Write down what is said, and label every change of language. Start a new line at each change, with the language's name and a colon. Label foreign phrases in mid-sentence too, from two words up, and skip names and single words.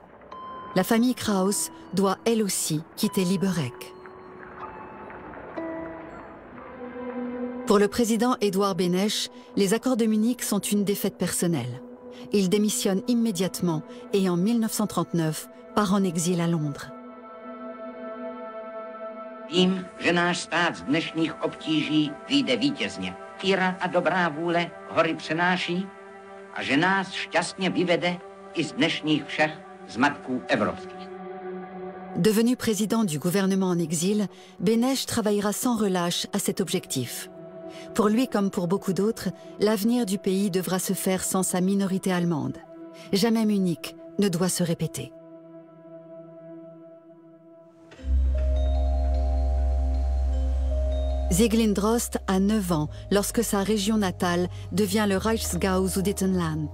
French: La famille Kraus doit elle aussi quitter Liberec. Pour le président Édouard Beneš, les accords de Munich sont une défaite personnelle. Il démissionne immédiatement et en 1939 part en exil à Londres.
Czech: Vím, že náš stát z dnešních obtíží vyjde vítězně. Víra a dobrá vůle hory přenáší a že nás šťastně vyvede i z dnešních všech zmatků evropských.
French: Devenu président du gouvernement en exil, Beneš travaillera sans relâche à cet objectif. Pour lui comme pour beaucoup d'autres, l'avenir du pays devra se faire sans sa minorité allemande. Jamais Munich ne doit se répéter. Sieglin Drost a 9 ans lorsque sa région natale devient le Reichsgau Sudetenland.